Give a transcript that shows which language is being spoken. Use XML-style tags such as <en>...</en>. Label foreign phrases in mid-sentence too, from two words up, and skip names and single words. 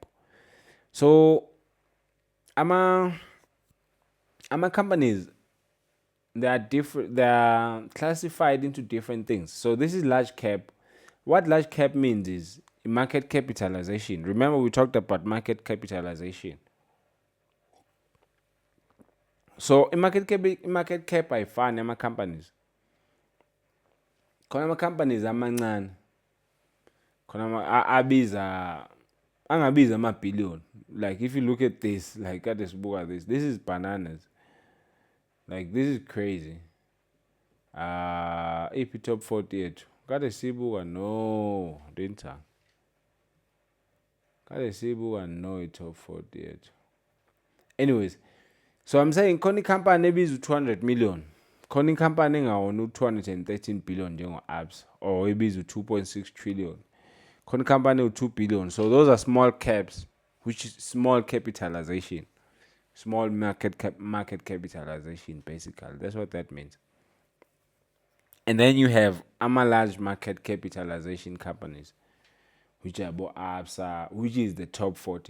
<en>So ama companies, they are classified into different things. So this is large cap. What large cap means is market capitalization. Remember, we talked about market capitalization. So market cap</en> <zu>ayifani ama</zu> <en>companies.</en> <zu>Khona ama companies amancane, khona angabiza ama-billion.</zu> <en>Like if you look at this, like</en> <zu>kade sibuka</zu> <en>this is bananas. Like this is crazy. AP top 48.</en> <zu>Kade sibuka no,</zu> <en>didn't I?</en> <zu>Kade sibuka no top 48.</zu> <en>Anyways, so I'm saying</en> <zu>khona company ebiza</zu> <en>200 million.</en> <zu>Khona company engawona u213 billion njengo-Absa, or ebiza 2.6 trillion. Khona company u2 billion.</zu> <en>So those are small caps, which is small capitalization. Small market capitalization, basically. That's what that means. And then you have large market capitalization companies, which are Absa, which is the top 40.</en>